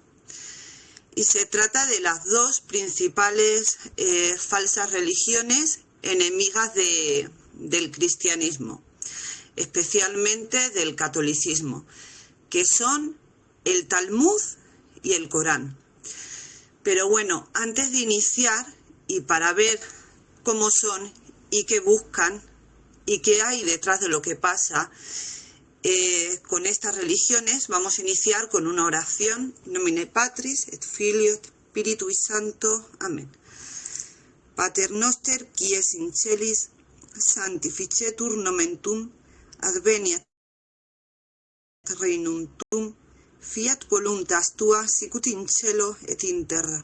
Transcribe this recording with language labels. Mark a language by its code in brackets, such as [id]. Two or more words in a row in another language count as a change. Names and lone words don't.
[es] Y se trata de las dos principales falsas religiones enemigas del cristianismo, especialmente del catolicismo, que son el Talmud y el Corán. Pero bueno, antes de iniciar y para ver cómo son y qué buscan y qué hay detrás de lo que pasa con estas religiones, vamos a iniciar con una oración. [la] In nomine Patris et Filio et Spiritui Sancto. Amén. Pater noster, qui es in celis, sanctificetur nomen tuum, adveniat regnum tuum, fiat voluntas tua sicut in cielo et in terra.